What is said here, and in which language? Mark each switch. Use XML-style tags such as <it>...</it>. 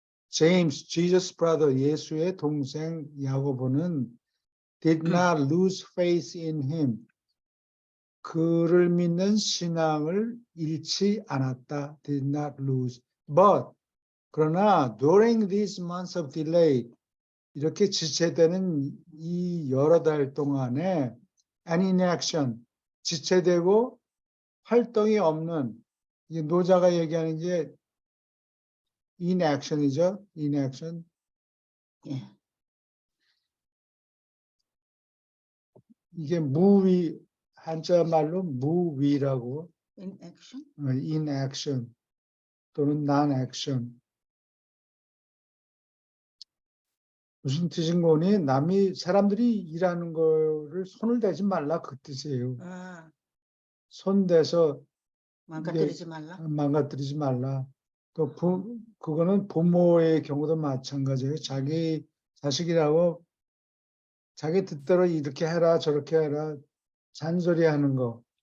<en>James, Jesus' brother,</en> <ko>예수의 동생 야고보는</ko> <en>did not lose faith in him.</en> <ko>그를 믿는 신앙을 잃지 않았다.</ko> <en>Did not lose. But</en> <ko>그러나</ko> <en>during these months of delay,</en> <ko>이렇게 지체되는 이 여러 달 동안에</ko> <en>an inaction,</en> <ko>지체되고 활동이 없는, 이 노자가 얘기하는 게 inaction이죠.</ko> <en>inaction.</en> <ko>예. 이게 무위, 한자 말로 무위라고,</ko> <en>In action? inaction</en> <ko>또는</ko> <en>non-action.</en> <ko>무슨 뜻인 거니? 사람들이 일하는 거를 손을 대지 말라 그 뜻이에요. 손 대서 망가뜨리지 말라. 망가뜨리지 말라. 또 그거는 부모의 경우도 마찬가지예요. 자기 자식이라고 자기 뜻대로 이렇게 해라 저렇게 해라 잔소리하는 거.</ko>